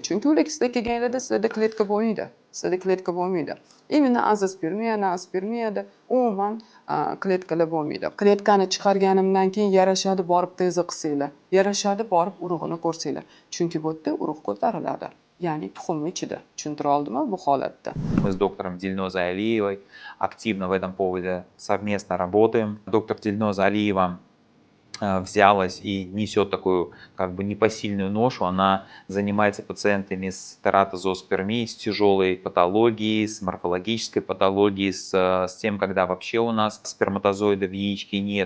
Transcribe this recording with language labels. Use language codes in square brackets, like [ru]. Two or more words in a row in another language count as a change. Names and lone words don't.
[uz] Chunki ular sizlar kelganlarda sizlarda kletka bo'lmaydi. Именно azospermiyada umuman kletkalar bo'lmaydi. Kletkani chiqarganimdan keyin yarashadi, borib tezi qilsanglar, yarashadi, borib urug'ini ko'rsanglar. Chunki bu yerda urug' ko'tariladi. Ya'ni tuxumni ichida. Tushuntira oldimmi bu holatda? [ru] Мы с доктором Дильнозой Алиевой активно в этом поводе совместно работаем. Доктор Дильноза Алиева взялась и несет такую как бы непосильную ношу. Она занимается пациентами с тератозооспермией, с тяжелой патологией, с морфологической патологией, с тем, когда вообще у нас сперматозоида в яичке нету.